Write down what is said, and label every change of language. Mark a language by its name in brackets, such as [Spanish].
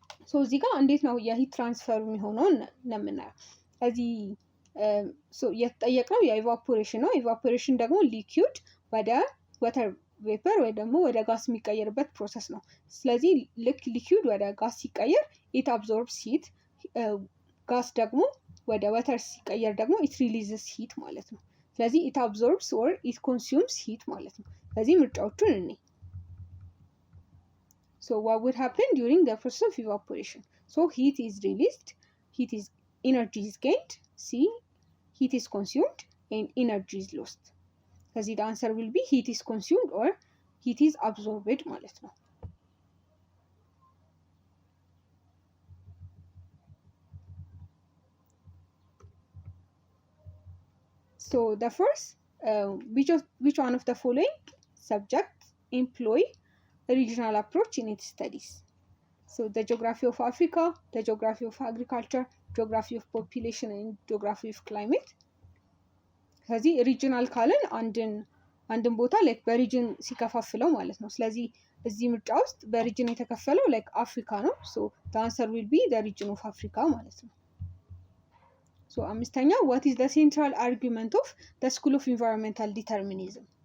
[Amharic] ሶ እዚህ ጋር እንዴት ነው የሂት ትራንስፈር የሚሆነውን ለምናየው እዚህ የተጠየቅነው የኢቫፖሬሽን ነው። ኢቫፖሬሽን ደግሞ ሊኩዊድ ወደ ወተር ቬፐር ወይ ደግሞ ወደ ጋስ የሚቀየርበት ፕሮሰስ ነው። ስለዚህ ልክ ሊኩዊድ ወደ ጋስ ሲቀየር [English] ኢት አብዞርብስ ሂት፣ [Amharic] ጋስ ደግሞ ወደ ወተር ሲቀየር ደግሞ [English] ኢት ሪሊዝስ ሂት [Amharic] ማለት ነው። ስለዚህ [English] ኢት አብዞርብስ ኦር ኢት ኮንሱምስ ሂት [Amharic] ማለት ነው። ስለዚህ ምርጫዎቹን እኔ [English] So what would happen during the process of evaporation? So heat is released, energy is gained, C, heat is consumed and energy is lost. Because the answer will be heat is consumed or heat is absorbed [Amharic] ማለት ነው። [English] So the first, which one of the following subjects employ regional approach in its studies? So the geography of Africa, the geography of agriculture, geography of population and geography of climate. [Amharic] ስለዚህ ሪጅናል ካልን አንድን ቦታ ላይክ በሪጅን ሲከፋፍለው ማለት ነው። ስለዚህ እዚህ ምርጫ ውስጥ በሪጅን የተከፈለው ላይክ አፍሪካ ነው። ሶ [English] the answer will be the region of Africa [Amharic] ማለት ነው። ሶ አምስተኛ [English] what is the central argument of the school of environmental determinism?